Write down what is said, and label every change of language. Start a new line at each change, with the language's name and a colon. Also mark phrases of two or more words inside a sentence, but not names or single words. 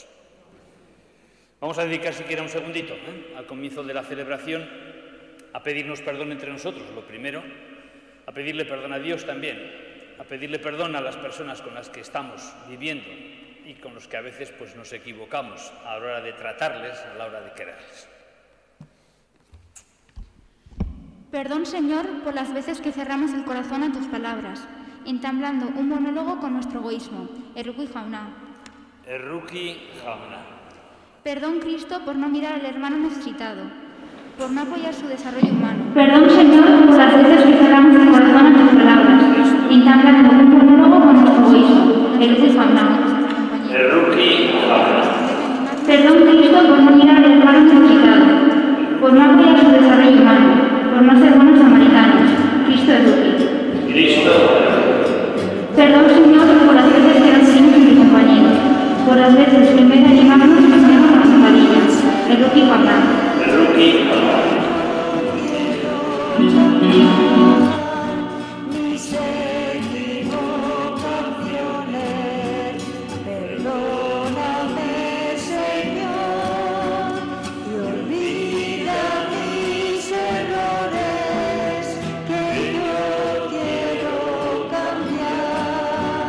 Spanish: Vamos a dedicar siquiera un segundito al comienzo de la celebración a pedirnos perdón entre nosotros, lo primero, a pedirle perdón a Dios también, a pedirle perdón a las personas con las que estamos viviendo y con los que a veces pues, nos equivocamos a la hora de tratarles, a la hora de quererles. Perdón, Señor, por las veces que cerramos el corazón a tus palabras, entablando un monólogo con nuestro egoísmo.
Basque: Erruki jauna. Erruki jauna.
Spanish: Perdón, Cristo, por no mirar al hermano necesitado, por no apoyar su desarrollo humano. Perdón, Señor, por las veces que cerramos el corazón a tus palabras, entablando un monólogo con nuestro egoísmo.
Basque: Erruki jauna. Erruki jauna.
Spanish: Perdón, Cristo, por no mirar al hermano necesitado, por no apoyar su desarrollo humano, por no ser buenos samaritanos.
Basque: Cristo Erruki. Cristo.
Spanish: Perdón, Señor, por las veces que eran niños y compañeros, por las veces que en vez de animarnos nos poníamos las zapatillas.
Basque: Erruki jauna. Erruki jauna.
Spanish: Mis equivocaciones, perdóname, Señor, y olvida mis errores, que yo quiero cambiar.